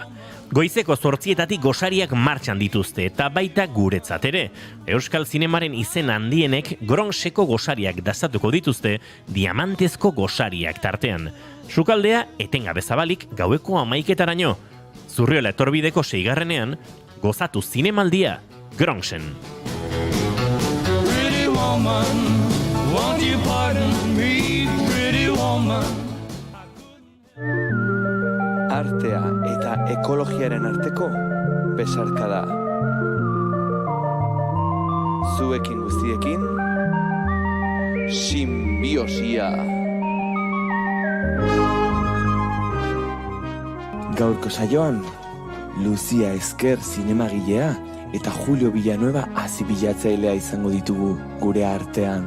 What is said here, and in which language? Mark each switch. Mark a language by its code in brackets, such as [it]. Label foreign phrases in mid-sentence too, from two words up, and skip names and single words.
[eu] Goizeko 8:00 gosariak martxan dituzte eta baita guretzat ere. Euskal zinemaren izen handienek Gronxeko gosariak dastatuko dituzte, diamantezko gosariak tartean. Sukaldea etengabe zabalik gaueko 11:00-raino. Zurriola etorbideko 6. gozatu zinemaldia Gronxen. [en] Pretty woman, won't you pardon me? woman. [eu] Artea eta ekologiaren arteko besarkada. Zuekin guztiekin, simbiosia. Gaurko saioan, Lucia Esker zinemagilea eta Julio Villanueva azibilatzailea izango ditugu gure artean.